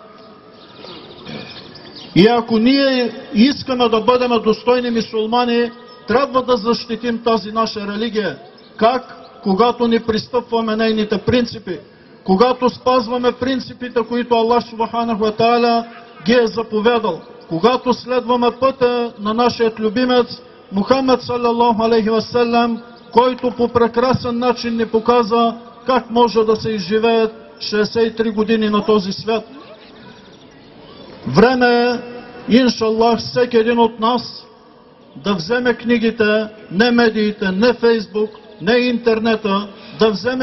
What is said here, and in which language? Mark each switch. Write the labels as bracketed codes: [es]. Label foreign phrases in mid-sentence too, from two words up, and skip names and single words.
[bg] И ако ние искаме да бъдем достойни мюсюлмани, трябва да защитим тази наша религия. Как? Когато не пристъпваме нейните принципи. Когато спазваме принципите, които Аллах [ar] سبحانه وتعالى [bg] ги е заповядал. Когато следваме пътя на нашият любимец Мухаммед [ar] صلى الله عليه وسلم, [bg] който по прекрасен начин ни показа как може да се изживеят 63 години на този свят. Време е, [ar] إن شاء الله, [bg] всеки един от нас да вземе книгите, не медиите, не Фейсбук, не интернета, да вземе